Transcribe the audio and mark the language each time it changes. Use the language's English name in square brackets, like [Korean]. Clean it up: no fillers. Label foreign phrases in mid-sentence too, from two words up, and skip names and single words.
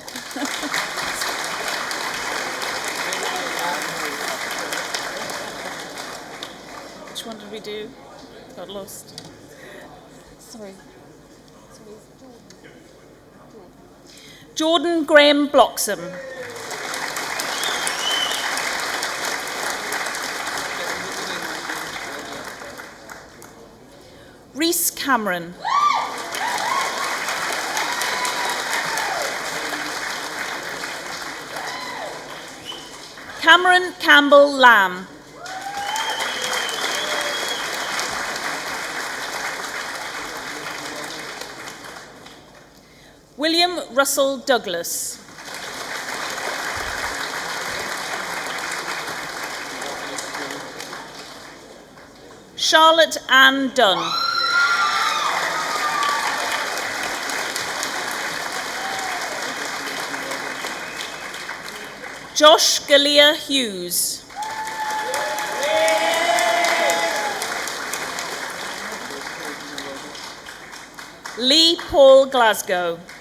[English] Which one did we do? Got lost. Sorry. Jordan Graham Bloxham. Rhys Cameron. Cameron Campbell Lamb. William Russell Douglas. Charlotte Ann Dunn. Josh Galea Hughes. Lee Paul Glasgow.